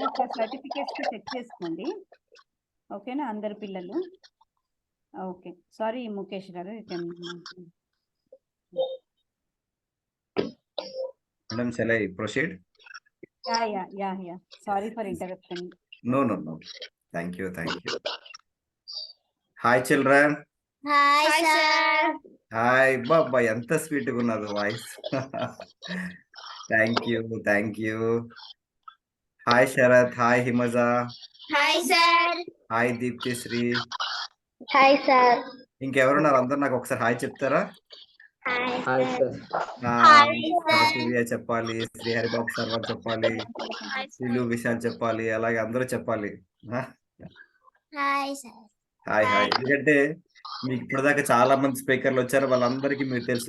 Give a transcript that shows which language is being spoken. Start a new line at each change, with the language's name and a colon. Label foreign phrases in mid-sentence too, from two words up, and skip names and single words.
Telugu: ఒకసారి సర్టిఫికేట్స్ కి చెక్ చేసుకోండి. ఓకేనా అందరి పిల్లలు?
English: okay, sorry
Telugu: ముఖేష్ గారు.
English: Madam, shall I proceed? Yeah. Sorry for interrupting. No. Thank you. Hi children. Hi sir. Hi Baba, enta sweet
Telugu: గా ఉన్నాడు
English: voice. Thank you. Hi Sharath, hi Himaza. Hi sir. Hi Deepti Sri. Hi sir.
Telugu: ఇంకెవరున్నారు? అందరు నాకు ఒకసారి హాయ్ చెప్తారా?
English: Hi sir.
Telugu: సూర్య చెప్పాలి, శ్రీహరి బాబు సర్వ చెప్పాలి, ఇల్లు విశాల్ చెప్పాలి, అలాగే అందరూ చెప్పాలి.
English: hi sir. హాయ్.
Telugu: ఎందుకంటే మీకు ఇప్పటిదాకా చాలా మంది స్పీకర్లు వచ్చారు, వాళ్ళందరికీ మీకు తెలుసు.